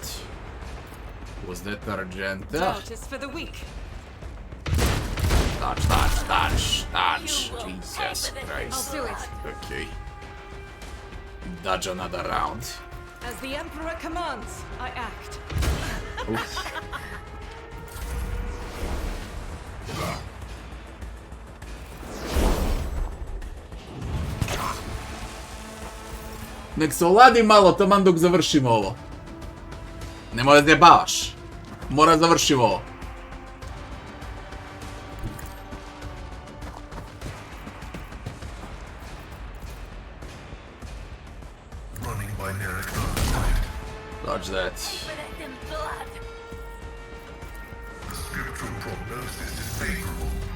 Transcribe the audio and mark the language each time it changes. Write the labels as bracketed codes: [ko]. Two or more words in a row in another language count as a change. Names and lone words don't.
[en] Was that Argenta? Tortoise for the weak. Dodge. Jesus Christ. I'll do it. Okay. Dodge another round. As the Emperor commands, I act. Oof. [sr] Nek se oladi malo taman dok završimo ovo. Nemoj da zjebavaš. Mora završimo ovo. [en] Dodge that. The spiritual prognosis is favorable.